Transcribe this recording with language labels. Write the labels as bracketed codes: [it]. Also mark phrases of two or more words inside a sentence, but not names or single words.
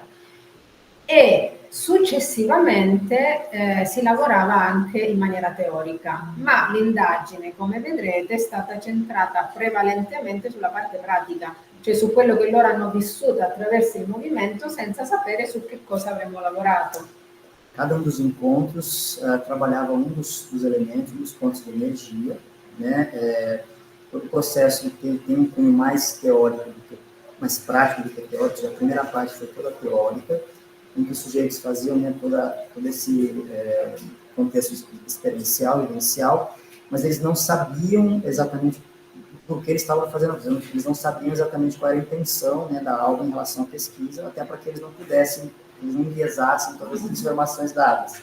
[it] E successivamente si lavorava anche in maniera teorica, ma l'indagine, come vedrete, è stata centrata prevalentemente sulla parte pratica, cioè su quello che loro hanno vissuto attraverso il movimento senza sapere su che cosa avremmo lavorato. [pt] Cada dos encontros trabalhava dos elementos, dos pontos de energia, né? Todo o processo tem um cunho mais teórico, mais prático do que teórico. A primeira parte foi toda teórica, em que os sujeitos faziam, né, todo esse contexto experiencial, vivencial, mas eles não sabiam exatamente por que eles estavam fazendo, eles não sabiam exatamente qual era a intenção, né, da aula em relação à pesquisa, até para que eles não pudessem, eles não enviesassem todas as informações dadas.